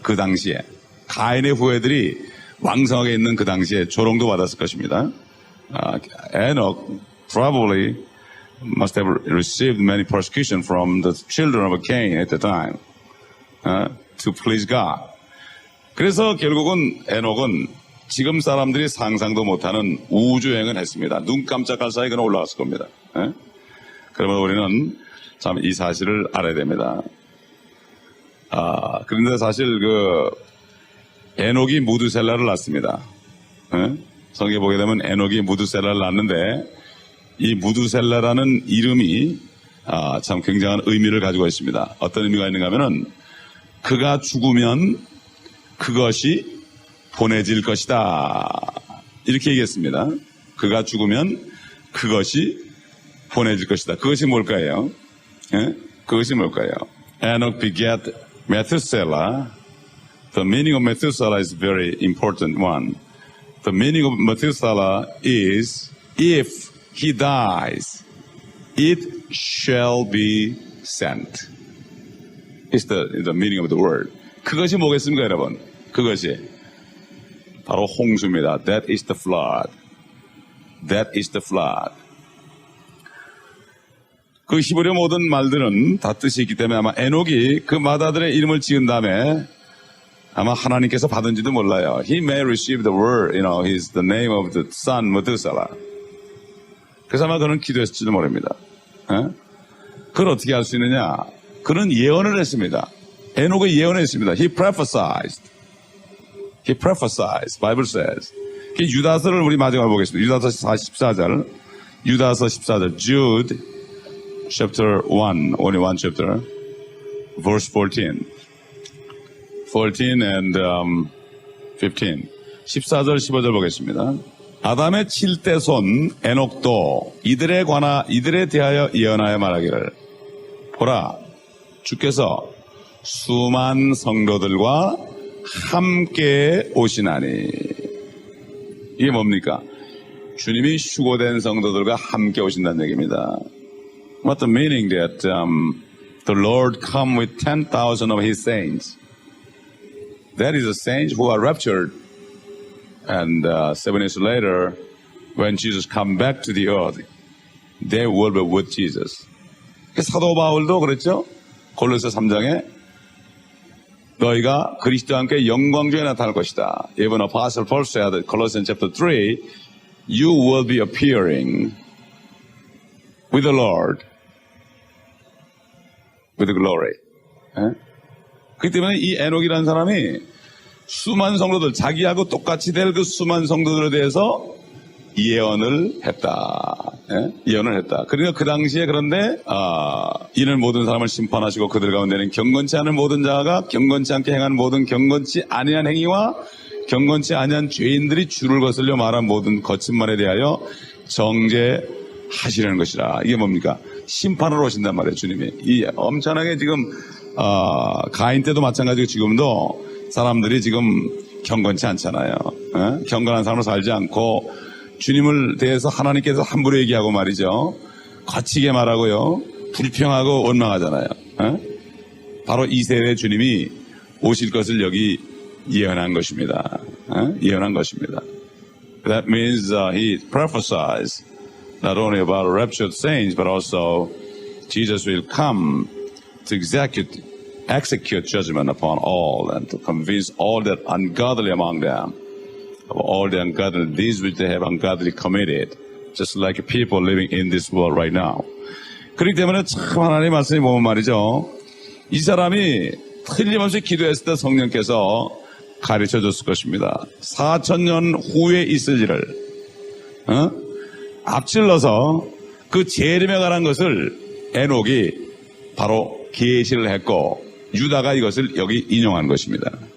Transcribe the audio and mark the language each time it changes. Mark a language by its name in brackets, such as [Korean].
[Korean] 그 당시에 가인의 후예들이 왕성하게 있는 그 당시에 조롱도 받았을 것입니다. [English] Enoch probably must have received many persecution from the children of Cain at the time to please God. [Korean] 그래서 결국은 에녹은 지금 사람들이 상상도 못하는 우주여행을 했습니다. 눈 깜짝할 사이 그는 올라갔을 겁니다. 그러면 우리는 참 이 사실을 알아야 됩니다. 그런데 사실 에녹이 무두셀라를 낳습니다. 성경에 보게 되면 에녹이 무두셀라를 낳는데 이 무두셀라라는 이름이 참 굉장한 의미를 가지고 있습니다. 어떤 의미가 있는가 하면은 그가 죽으면 그것이 보내질 것이다. 이렇게 얘기했습니다. 그가 죽으면 그것이 보내질 것이다. 그것이 뭘까요? 그것이 뭘까요? [English] Enoch begat Methuselah. The meaning of Methuselah is a very important one. The meaning of Methuselah is if he dies, it shall be sent. It's the meaning of the word. [Korean] 그것이 뭐겠습니까, 여러분? 그것이 바로 홍수입니다. [English] That is the flood. That is the flood. [Korean] 그 히브리 모든 말들은 다 뜻이 있기 때문에 아마 에녹이 그 마다들의 이름을 지은 다음에 아마 하나님께서 받은지도 몰라요. [English] He may receive the word, he's the name of the son Methuselah. [Korean] 그래서 아마 그는 기도했을지도 모릅니다. 그걸 어떻게 할 수 있느냐? 그는 예언을 했습니다. 에녹이 예언했습니다. [English] He prophesied. Bible says. [Korean] 유다서를 우리 마지막으로 보겠습니다. 유다서 14절. 유다서 14절. [English] Jude chapter 1, only one chapter, verse 14. 14 and 15. [Korean] 14절, 15절 보겠습니다. 아담의 7대 손 에녹도 이들에 대하여 예언하여 말하기를 보라, 주께서 수만 성도들과 함께 오시나니. 이게 뭡니까? 주님이 휴고된 성도들과 함께 오신다는 얘기입니다. [English] What the meaning that the Lord come with 10,000 of His saints? That is the saints who are raptured, and 7 years later, when Jesus come back to the earth, they will be with Jesus. [Korean] 사도 바울도 그랬죠? 골로새 3장에 너희가 그리스도와 함께 영광 중에 나타날 것이다. [English] Even Apostle Paul said in Colossians chapter 3, you will be appearing with the Lord, with glory. [Korean] 그렇기 때문에 이 에녹이라는 사람이 수만 성도들, 자기하고 똑같이 될 그 수만 성도들에 대해서 예언을 했다. 예언을 했다. 그러니까 그 당시에 그런데 이는 모든 사람을 심판하시고 그들 가운데는 경건치 않은 모든 자가 경건치 않게 행하는 모든 경건치 아니한 행위와 경건치 아니한 죄인들이 주를 거슬려 말한 모든 거친 말에 대하여 정죄하시려는 것이라. 이게 뭡니까? 심판으로 오신단 말이에요, 주님이. 이 엄청나게 지금 가인 때도 마찬가지고 지금도 사람들이 지금 경건치 않잖아요. 경건한 삶을 살지 않고 주님을 대해서 하나님께서 함부로 얘기하고 말이죠. 거치게 말하고요. 불평하고 원망하잖아요. 바로 이 세대의 주님이 오실 것을 여기 예언한 것입니다. 예언한 것입니다. [English] That means he prophesies not only about raptured saints, but also Jesus will come to execute judgment upon all and to convince all that ungodly among them of all the ungodly deeds which they have ungodly committed, just like people living in this world right now. [Korean] 그렇기 때문에 참 하나님의 말씀이 보면 말이죠. 이 사람이 틀림없이 기도했을 때 성령께서 가르쳐 줬을 것입니다. 4,000년 후에 있을 일을 앞질러서 그 재림에 관한 것을 에녹이 바로 계시를 했고 유다가 이것을 여기 인용한 것입니다.